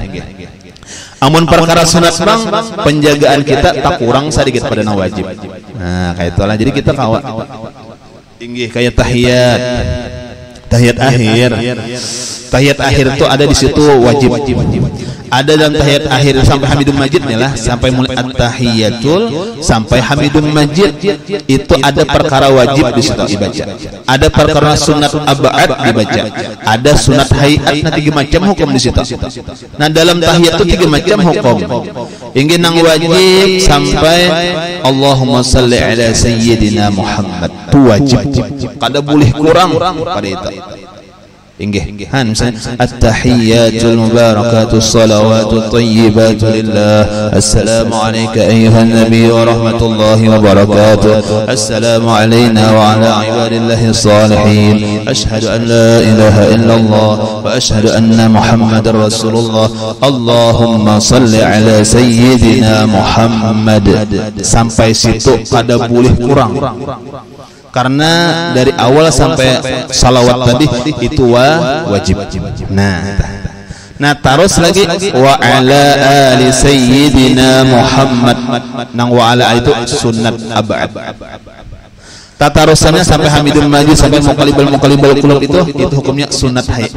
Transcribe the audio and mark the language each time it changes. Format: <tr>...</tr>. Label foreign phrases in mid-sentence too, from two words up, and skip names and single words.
<bjn>Amun perkara sunat bang, penjagaan kita tak kurang sedikit pada nang wajib. Nah, kayak itulah. Jadi kita kawat inggih kayak tahiyat akhir. Tahiyat akhir itu ada di situ wajib. Ada dalam tahiyat akhir sampai</bjn> <ar>حميد مجيد</ar> <bjn>nih lah, sampai mulai at-tahiyatul sampai</bjn> <ar>حميد مجيد</ar> <bjn>itu ada perkara wajib di situ dibaca. Ada perkara sunat abad dibaca. Ada sunat hayat na 3 macam hukum di situ. Nah dalam tahiyat itu 3 macam hukum. Ingin nang wajib sampai</bjn> <ar>اللهم صل على سيدنا محمد</ar> <bjn>itu wajib. Kada boleh kurang pada itu. Inggih misalnya</bjn> <ar>التحيات المباركات الصلوات الطيبات لله السلام عليك أيها النبي ورحمة الله وبركاته السلام علينا وعلى عباد الله الصالحين أشهد أن لا إله إلا الله وأشهد أن محمدا رسول الله اللهم صل على سيدنا محمد.</ar> <bjn>Sampai situ kada boleh kurang. Karena dari awal sampai salawat tadi itu wajib. Nah terus lagi</bjn> <ar>وعلى آل سيدنا محمد.</ar> <bjn>Nang</bjn> <ar>وعلى</ar> <bjn>itu sunat abad. Tatarusannya sampai</bjn> <ar>حميد المجيد</ar> <bjn>sampai</bjn> <ar>مقلب القلوب</ar> <bjn>itu hukumnya sunat hayat.</bjn>